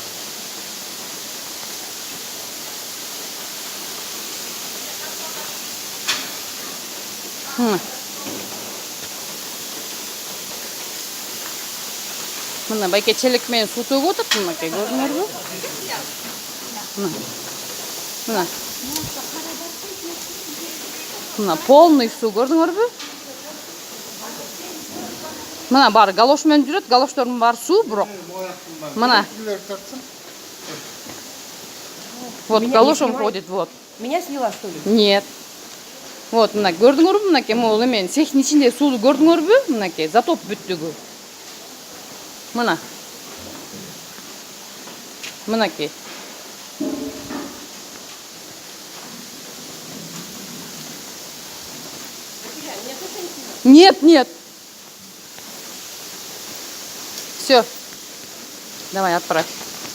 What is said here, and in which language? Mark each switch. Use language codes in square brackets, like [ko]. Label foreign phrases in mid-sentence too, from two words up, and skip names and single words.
[ky] Мына Байке челек менен суу төгүп атат мынакей, көрдүңөрбү? Мына. Мына полный суу, көрдүңөрбү? Мына баары галош менен жүрөт, галоштордун баары суу, бирок. Мына. [ru] Вот галошом ходит, вот. Меня слила, что ли? Нет. Вот, [ky] мына көрдүңөрбү мынакей, могул эмен цехтин ичинде сууну көрдүңөрбү? Мынакей, затоп бүттүгү. Мына. Мынакей. [ru] Нет, нет. Все. Давай, отправь.